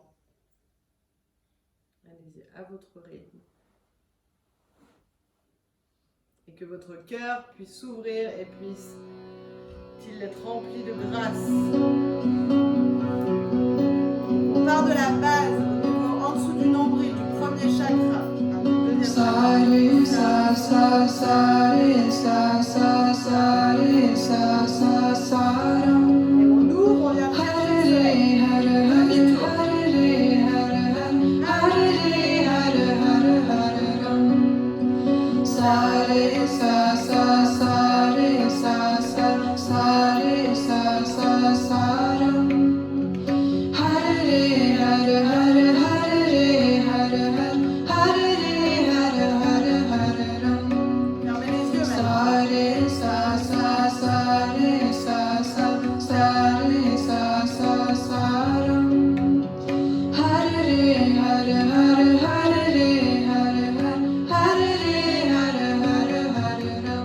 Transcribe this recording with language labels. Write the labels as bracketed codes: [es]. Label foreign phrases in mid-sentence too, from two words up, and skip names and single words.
[fr] Allez-y, à votre rythme. Et que votre cœur puisse s'ouvrir et puisse-t-il être rempli de grâce. On part de la base, au niveau en dessous du nombril, du premier chakra. [sa] Sa re sa sa sa re sa sa sa re sa sa sa ram. [fr] Et on ouvre, on vient chercher le soleil. [sa] Sa re sa sa sa re sa sa sa re sa sa sa ram. Hare Hare Hare Hare Hare Hare Hare Hare Ram. [fr] Fermez les yeux maintenant. [sa] Sa re sa sa sa re sa sa re sa sa sa ram. Hare Hare Hare Hare Hare Hare Hare Hare